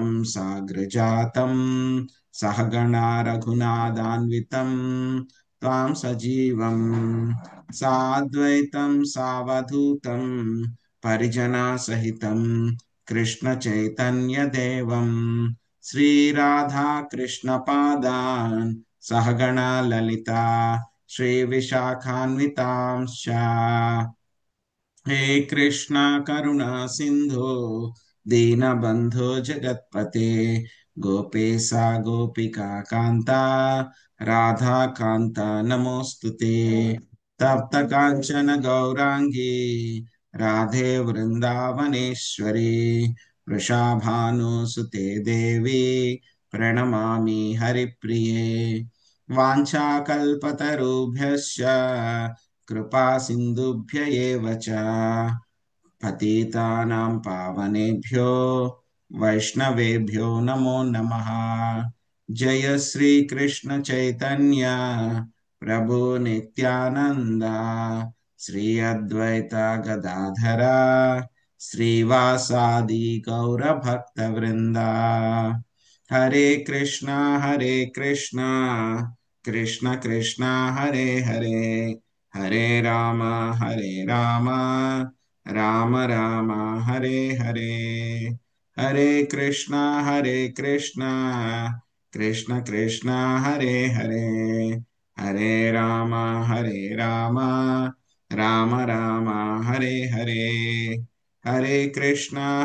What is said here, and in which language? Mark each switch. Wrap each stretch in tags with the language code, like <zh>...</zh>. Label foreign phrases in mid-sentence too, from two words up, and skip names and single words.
<sa>साग्रजातं सहगणा रघुनाथान्वितं त्वां सजीवं साद्वैतं सावधूतं परिजनसहितं कृष्ण चैतन्य देवं श्रीराधा कृष्ण पादान् सहगणा ललिता श्री विशाखान्वितांश्च। हे कृष्ण करुणा सिंधु दीनबंधु जगत्पते గోపేశా గోపికా కాంత రాధా కాంత నమోస్తుతే తప్త కాంచన గౌరాంగి రాధే వృందావనేశ్వరి వృషాభానుసుతే దేవి ప్రణమామి హరిప్రిये వాంఛాకల్పతరుభ్యశ్చ కృపా సింధుభ్య ఏవ చ పతితానాం పావనేభ్యో వైష్ణవేభ్యో నమో నమః జయ శ్రీ కృష్ణ చైతన్య ప్రభు నిత్యానంద శ్రీ అద్వైత గదాధర శ్రీవాసాది గౌర భక్త వృంద హరే కృష్ణ కృష్ణ కృష్ణ హరే హరే హరే రామ రామ రామ హరే హరే హరే కృష్ణ కృష్ణ కృష్ణ హరే హరే హరే రామ రామ హరే హరే హరే కృష్ణ</sa>